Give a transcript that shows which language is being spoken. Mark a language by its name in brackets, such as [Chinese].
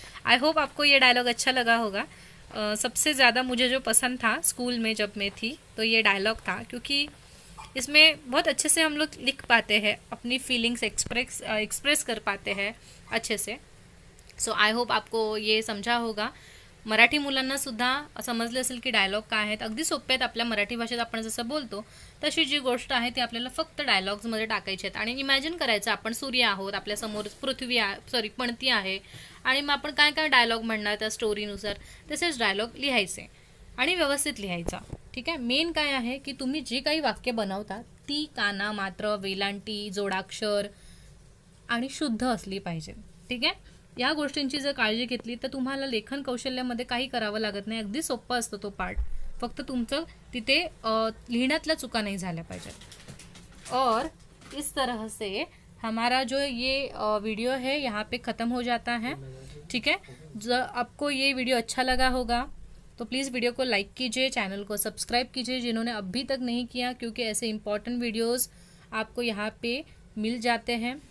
[Hindi] I hope आपको ये dialogue अच्छा लगा होगा। सबसे ज़्यादा मुझे जो पसंद था स्कूल में जब मैं थी तो ये डायलॉग था, क्योंकि इसमें बहुत अच्छे से हम लोग लिख पाते हैं, अपनी फीलिंग्स एक्सप्रेस कर पाते हैं अच्छे से। सो आई होप आपको ये समझा होगा। [Marathi] मराठी मुलांना सुद्धा समजले असेल की डायलॉग काय आहेत। अगदी सोपे आहेत, आपल्या मराठी भाषेत आपण जसं बोलतो तशी जी गोष्ट आहे ती आपल्याला फक्त डायलॉग्समध्ये टाकायची आहेत आणि इमॅजिन करायचं आपण सूर्य आहोत, आपल्यासमोर पणती आहे आणि मग आपण काय काय डायलॉग म्हणणार त्या स्टोरीनुसार तसेच डायलॉग लिहायचे आणि व्यवस्थित लिहायचा, ठीक आहे। मेन काय आहे की तुम्ही जी काही वाक्य बनवता ती काना मात्र वेलांटी जोडाक्षर आणि शुद्ध असली पाहिजे, ठीक आहे। या गोष्टींची जर काळजी घेतली तर तुम्हाला लेखन कौशल्यामध्ये काही करावं लागत नाही, अगदी सोपं असतं तो पार्ट, फक्त तुमचं तिथे लिहिण्यातल्या चुका नहीं झाल्या पाहिजेत। [Hindi] और इस तरह से हमारा जो ये वीडियो है यहाँ पे ख़त्म हो जाता है, ठीक है। जब आपको ये वीडियो अच्छा लगा होगा तो प्लीज़ वीडियो को लाइक कीजिए, चैनल को सब्सक्राइब कीजिए जिन्होंने अभी तक नहीं किया, क्योंकि ऐसे इंपॉर्टेंट वीडियोस आपको यहाँ पे मिल जाते हैं।